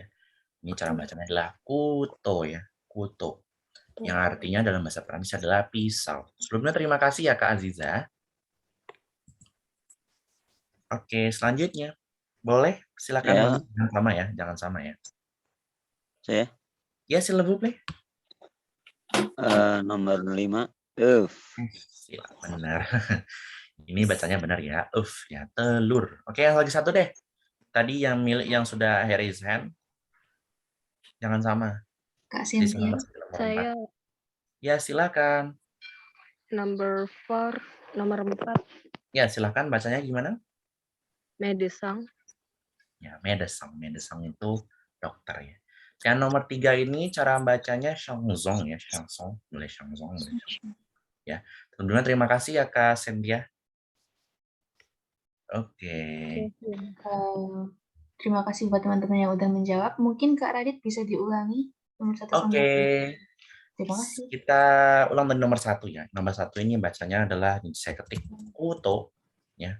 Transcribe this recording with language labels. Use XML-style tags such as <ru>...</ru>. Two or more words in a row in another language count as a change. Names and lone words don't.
<id>Ini cara bacanya adalah kuto ya.</id> <fr>Kuto.</fr> <id>Yang artinya dalam bahasa Prancis adalah pisau. Sebelumnya terima kasih ya Kak Aziza. Oke, selanjutnya. Boleh, silakan Ya. Bang. Jangan sama ya, jangan sama ya. Saya? Ya,</id> <fr>s'il vous plaît.</fr> <id>Nomor 5. Silakan, benar. Ini bacanya benar ya. Ya, telur. Oke, yang lagi satu deh. Tadi yang milik yang sudah</id> <en>raise hand.</en> <id>Jangan sama. Kak Cynthia. Saya Ya, silakan. nomor 4. Ya, silakan bacanya gimana?</id> <fr>Medesang.</fr> <id>Ya, medesang. Medesang itu dokter ya. Yang nomor 3 ini cara bacanya chanson ya, chanson. Boleh chanson, boleh chanson. Ya, teman-teman terima kasih ya Kak Cynthia. Oke. Terima kasih buat teman-teman yang udah menjawab. Mungkin Kak Radit bisa diulangi nomor 1 sampai 3. Terima kasih. Kita ulang dari nomor 1 ya. Nomor 1 ini bacanya adalah saya ketik kuto ya.</id>